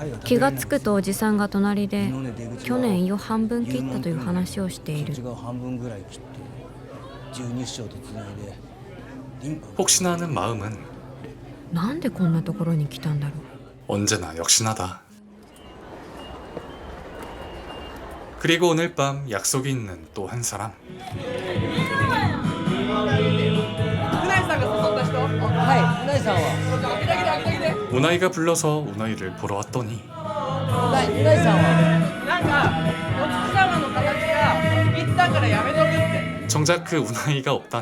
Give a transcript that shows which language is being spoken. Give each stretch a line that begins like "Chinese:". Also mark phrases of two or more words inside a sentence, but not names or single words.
Japanese: 気がつくとおじさんが隣で去年胃を半分切ったという話をしている。
Korean: 혹시나 하는 마음은
Japanese: なんでこんなところに来たんだろう。
Korean: 언제나 역시나다. 그리고 오늘 밤 약속이 있는 또 한 사람. 우나이가 불러서 우나이를 보러 왔더니 정작 그 우나이가 없다니.